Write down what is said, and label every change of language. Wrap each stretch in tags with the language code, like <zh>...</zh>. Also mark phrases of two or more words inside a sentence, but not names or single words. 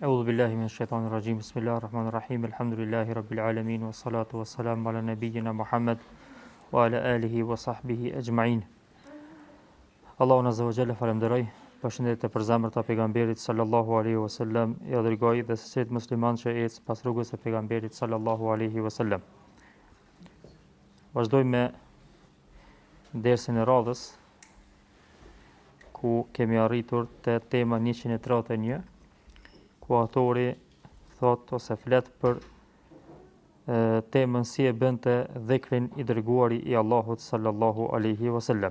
<ar>بالله من الشيطان الرجيم بسم الله الرحمن الرحيم الحمد لله رب العالمين والصلاة والسلام على نبينا محمد وعلى آله وصحبه أجمعين.</ar> <sq>Allahun</sq> <ar>عز وجل</ar> <sq>falenderoj. Përshëndetje për zemrat e pejgamberit</sq> <ar>صلى الله عليه وسلم,</ar> <sq>ja dërgoj dhe së musliman që ecë pas rrugës së pejgamberit</sq> <ar>صلى الله عليه وسلم.</ar> <sq>Vazhdojmë me dersën e radhës ku kemi arritur te tema 131, ku autori thot ose flet për temën si e bënte dhikrin i dërguari i Allahut</sq> <ar>صلى الله عليه وسلم.</ar>